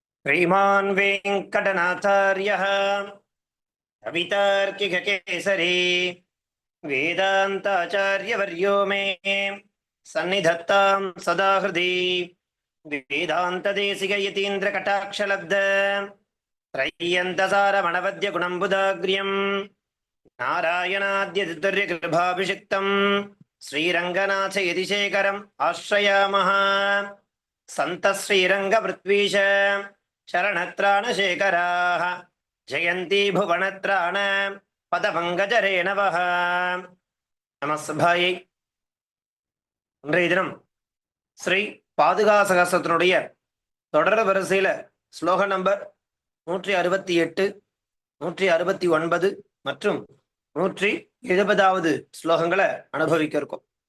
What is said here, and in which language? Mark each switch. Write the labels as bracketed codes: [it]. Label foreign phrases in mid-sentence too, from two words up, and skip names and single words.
[sa] श्रीमान् वेङ्कटनाथार्यः कवितार्किककेसरी वेदान्ताचार्यवर्यो मे सन्निधत्तां सदा हृदि वेदान्तदेशिकयतीन्द्रकटाक्षलब्ध त्रय्यन्तसारमणवद्यगुणम्बुदाग्र्यम् नारायणाद्यतिर्यकृभाभिषिक्तं श्रीरङ्गनाथ यतिशेखरम् आश्रयामः। सन्तः श्रीरङ्गपृथ्वीश शरणत्राणशेखराः जयन्ती भुवनत्राण पदपङ्कजरेणवः நமஸ்பாயை. [ta] இன்றைய தினம் ஸ்ரீ பாதுகா சகஸ்ரத்தினுடைய தொடர் வரிசையில ஸ்லோக நம்பர் 168, 169 மற்றும் 170வது ஸ்லோகங்களை அனுபவிக்க இருக்கோம்.